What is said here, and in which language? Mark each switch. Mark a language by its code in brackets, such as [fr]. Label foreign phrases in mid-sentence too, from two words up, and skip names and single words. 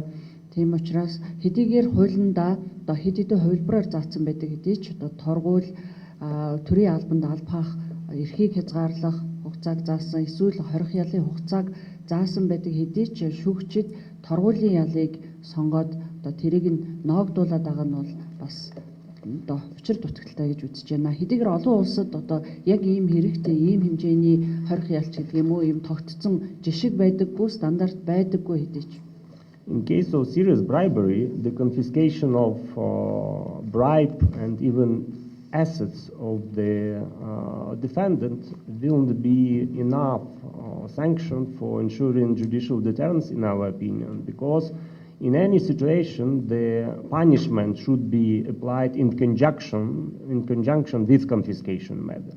[mn] Тийм учраас хэдийгээр хуулиндаа хэд хэдэн хувилбараар заасан байдаг хэдий ч торгуул төрийн албанд албаах эрхийг хязгаарлах хугацааг заасан, эсвэл хорих ялын хугацааг заасан байдаг хэдий ч шүүгчид торгуулийн ялыг сонгоод одоо тэрийг нь ноогдуулаад байгаа нь бол бас одоо учир дутагдaltaй гэж үзэж байна. Хэдийгээр олон улсад одоо яг ийм хэрэгтэй, ийм хэмжээний хорих ялч гэдэг юм уу, ийм тогтцсон жишг байдаггүй, стандарт байдаггүй хэдий ч. [en] In case of serious bribery, the confiscation of bribe and even assets of the defendant will be enough sanction for ensuring judicial deterrence, in our opinion, because in any situation, the punishment should be applied in conjunction with confiscation measures.